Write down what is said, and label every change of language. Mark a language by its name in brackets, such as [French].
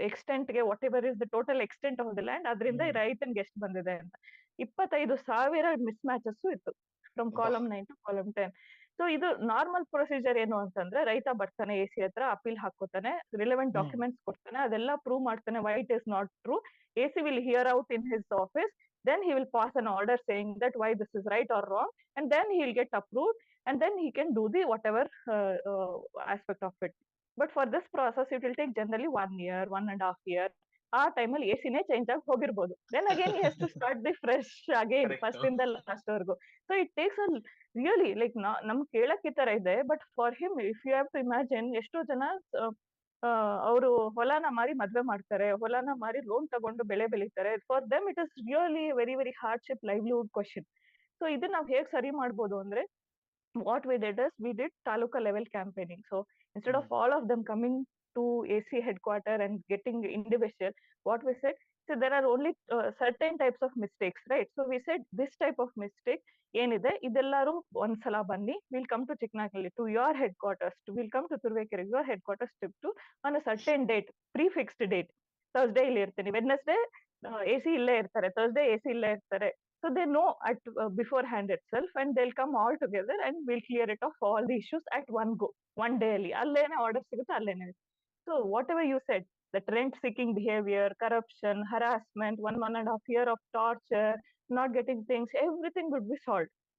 [English] ಎಕ್ಸ್ಟೆಂಟ್ಗೆ whatever is the total extent of the land, [Kannada] ಅದರಿಂದ ರೈತನ್ಗೆ ಎಷ್ಟು ಬಂದಿದೆ ಅಂತ [English] 25,000 mismatches ಇತ್ತು, from column 9 to column 10. [Kannada] So ಇದು ನಾರ್ಮಲ್ ಪ್ರೊಸೀಜರ್ ಏನು ಅಂತಂದ್ರೆ, ರೈತ ಬರ್ತಾನೆ AC ಹತ್ರ, ಅಪೀಲ್ ಹಾಕೋತಾನೆ, ರಿಲೆವೆಂಟ್ ಡಾಕ್ಯುಮೆಂಟ್ಸ್ ಕೊಡ್ತಾನೆ, ಅದೆಲ್ಲ ಪ್ರೂವ್ ಮಾಡ್ತಾನೆ why it is not true. [English] AC will hear out in his office, then he will pass an order saying that why this is right or wrong, and then he will get approved, and then he can do the whatever aspect of it. But for this process it will take generally 1 year, 1.5 year. [Kannada] ಆ ಟೈಮಲ್ಲಿ AC ನೇ change ಆಗಿ ಹೋಗಿರ್ಬೋದು. [English] then again he has to start the fresh again, [Kannada] first ಇಂದ last ವರ್ಗು. [English] so it takes a really like, [Kannada] ನಮ್ ಕೇಳಕ್ ಈ ತರ ಇದೆ, [English] but for him if you have to imagine, [Kannada] ಎಷ್ಟೋ ಜನ ಅವರು ಹೊಲನ ಮಾರಿ ಮದ್ವೆ ಮಾಡ್ತಾರೆ, ಹೊಲನ ಮಾರಿ ಲೋನ್ ತಗೊಂಡು ಬೆಳೆ ಬೆಳಿತಾರೆ. [English] For them it is really very very hardship, livelihood question. So [Kannada] ಇದನ್ನ ನಾವ್ ಹೇಗ್ ಸರಿ ಮಾಡ್ಬೋದು ಅಂದ್ರೆ, [English] what we did is we did taluka level campaigning. So instead of all of them coming to AC headquarter and getting individual, what we said, so there are only certain types of mistakes, right? So we said this type of mistake [Kannada] ಏನಿದೆ ಇದೆಲ್ಲರೂ ಒಂದ್ಸಲ ಬನ್ನಿ, [English] Will come to ಚಿಕ್ಕನಾಗ್ನಲ್ಲಿ to your headquarters, will come to Turuvekere your headquarters to on a certain date, pre fixed date. [Kannada] Thursday ಇಲ್ಲಿ ಇರ್ತೀನಿ, [English] Wednesday AC ಇಲ್ಲೇ ಇರ್ತಾರೆ, Thursday AC ಇಲ್ಲೇ ಇರ್ತಾರೆ, So they know at beforehand itself, and they'll come all together and we'll clear it off all the issues at one go, one day [Kannada] ಅಲ್ಲಿ ಅಲ್ಲೇನೆ order ಸಿಗುತ್ತೆ ಅಲ್ಲೇನೆ. [English] So whatever you said, that rent seeking behavior, corruption, harassment, 1.5 year of torture, not getting things, everything would be solved.